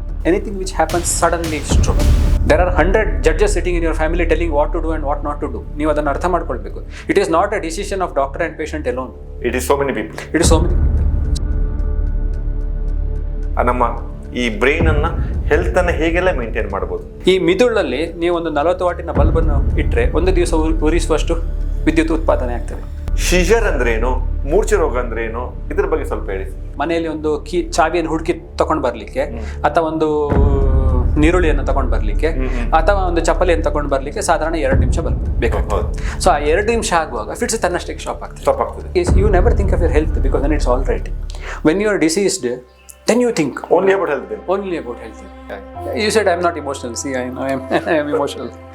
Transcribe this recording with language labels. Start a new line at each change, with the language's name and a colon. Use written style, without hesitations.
English: Anything which happens suddenly is stroke. There are 100 judges sitting in your family telling what to do and what not to do.
Kannada: ನೀವು ಅದನ್ನು ಅರ್ಥ ಮಾಡ್ಕೊಳ್ಬೇಕು.
English: It is not a decision of doctor and patient alone. It is so many people. It is so many people.
Kannada: ನಮ್ಮ ಈ brain ಅನ್ನ health ಅನ್ನ ಹೇಗೆಲ್ಲ maintain ಮಾಡಬಹುದು? ಈ ಮಿದುಳಲ್ಲಿ ನೀವು ಒಂದು 40 ವಾಟಿನ ಬಲ್ಬನ್ನು ಇಟ್ಟರೆ ಒಂದು ದಿವಸ ಉರಿಸುವಷ್ಟು ವಿದ್ಯುತ್ ಉತ್ಪಾದನೆ ಆಗ್ತದೆ. ಸೀಜರ್ ಅಂದ್ರೆ ಏನು, ಮೂರ್ಛೆ ರೋಗ ಅಂದ್ರೆ ಏನು, ಇದ್ರ ಬಗ್ಗೆ ಸ್ವಲ್ಪ ಹೇಳಿ. ಮನೆಯಲ್ಲಿ ಒಂದು ಚಾವಿಯನ್ನು ಹುಡುಕಿ ತಗೊಂಡು ಬರ್ಲಿಕ್ಕೆ, ಅಥವಾ ಒಂದು ನೀರುಳ್ಳಿಯನ್ನು ತಗೊಂಡು ಬರ್ಲಿಕ್ಕೆ, ಅಥವಾ ಒಂದು ಚಪ್ಪಲಿಯನ್ನು ತಗೊಂಡು ಬರ್ಲಿಕ್ಕೆ ಸಾಧಾರಣ 2 ನಿಮಿಷ ಬೇಕಾಗ್ತದೆ. ಸೊ ಆ 2 ನಿಮಿಷ ಆಗುವಾಗ ಫಿಟ್ಸ್ ತನ್ನಷ್ಟಕ್ಕೆ ಸ್ಟಾಪ್ ಆಗ್ತದೆ.
English: You never think of your health because then it's all right. When you are diseased, then you think only about health. Only about health. You said I'm not emotional. See, I know I am emotional.